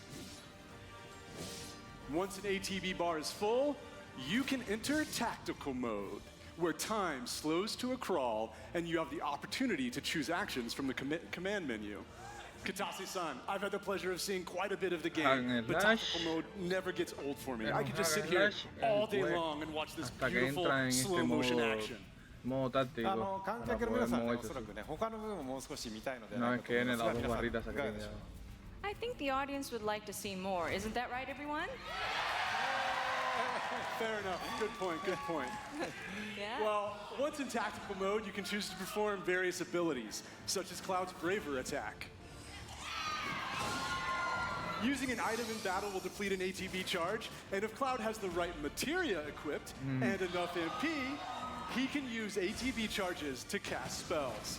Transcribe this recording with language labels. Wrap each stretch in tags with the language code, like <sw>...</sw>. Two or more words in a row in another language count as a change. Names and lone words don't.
<en>Once an ATB bar is full, you can enter tactical mode, where time slows to a crawl and you have the opportunity to choose actions from the command menu. Katase-san, I've had the pleasure of seeing quite a bit of the game, but tactical mode never gets old for me. I could just sit here all day long and watch this beautiful slow motion action.</en> <es>modo táctico</es> <ja>観</ja> <es>para</es> <ja>客の皆</ja> <es>poder</es> <ja>さんね、お</ja> <es>moverse</es> <ja>そら</ja> <es>así.</es> <ja>くね、他の部分ももう少し見たいのでは</ja> <es>Una</es> <ja>ない</ja> <es>vez</es> <ja>かと思</ja> <es>que</es> <ja>い</ja> <es>vienen</es> <ja>ますが、</ja> <es>las dos</es> <ja>皆さん</ja> <es>barritas</es> <ja>いかがでしょう</ja> <es>aqui.</es> <ja>か。</ja> <en>I think the audience would like to see more. Isn't that right, everyone? Fair enough. Good point, good point. Yeah? Well, once in tactical mode, you can choose to perform various abilities, such as Cloud's Braver attack. Using an item in battle will deplete an ATB charge, and if Cloud has the right materia equipped and enough MP, he can use ATB charges to cast spells.</en>